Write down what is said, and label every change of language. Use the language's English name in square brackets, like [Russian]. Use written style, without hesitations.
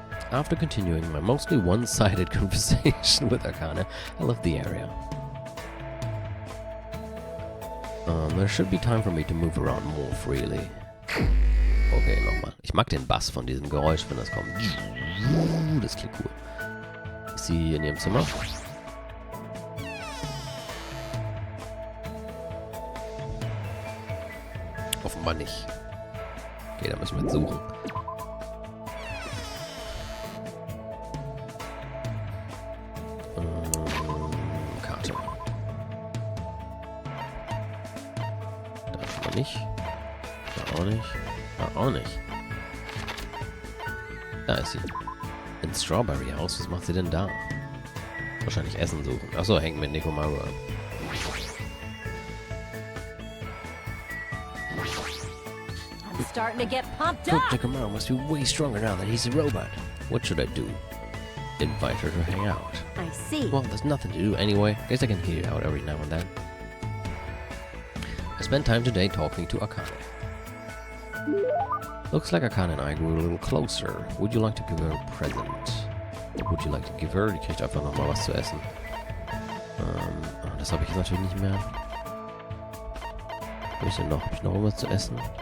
[English] After continuing my mostly one-sided conversation with Akane, I left the area. There should be time for me to move around more freely. [German] Okay, nochmal. Ich mag den Bass von diesem Geräusch, wenn das kommt. Das klingt cool. Ist sie in ihrem Zimmer? Offenbar nicht. Okay, da müssen wir jetzt suchen. Karte. Da schon mal nicht. Da auch nicht. Da auch nicht. Da ist sie. In Strawberry House. Was macht sie denn da? Wahrscheinlich Essen suchen. Achso, hängt mit Nekomaru an. [English] I'm starting to get pumped Coach up. Nekomaru must be way stronger now that he's a robot. What should I do? Invite her to hang out. I see. Well, there's nothing to do anyway. Guess I can hear it out every now and then. I spent time today talking to Akane. Looks like Akane and I grew a little closer. Would you like to give her a present? What would you like to give her? [German] Die kriegt einfach nochmal was zu essen. Das habe ich natürlich nicht mehr. Was habe ich denn noch? Habe ich noch was zu essen?